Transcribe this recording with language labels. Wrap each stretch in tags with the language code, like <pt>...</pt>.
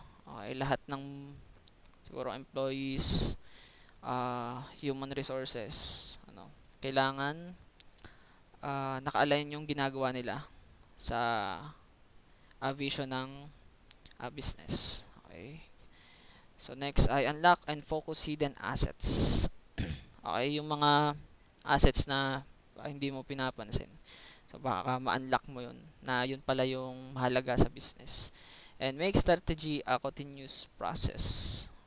<tl>Okay, lahat ng siguro employees, human resources, ano, kailangan naka-align yung ginagawa nila sa vision ng business. Okay.</tl> <en>So next ay unlock and focus hidden assets.</en> <tl>Okay, yung mga assets na hindi mo pinapansin. So baka ma-unlock mo yun na yun pala yung mahalaga sa business.</tl> <en>And make strategy a continuous process.</en>